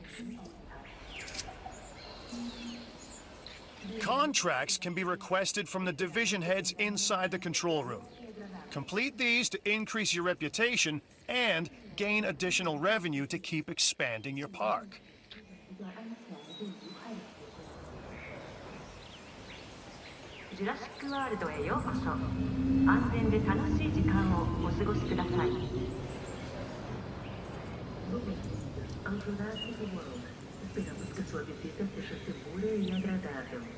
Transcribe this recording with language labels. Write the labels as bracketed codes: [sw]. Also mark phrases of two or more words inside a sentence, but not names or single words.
[en] Contracts can be requested from the division heads inside the control room. Complete these to increase your reputation and gain additional revenue to keep expanding your park. [ja] Jurassic World へようこそ。安全で楽しい時間をお過ごしください。Jurassic World. [pt] Esperamos que sua visita seja segura e agradável.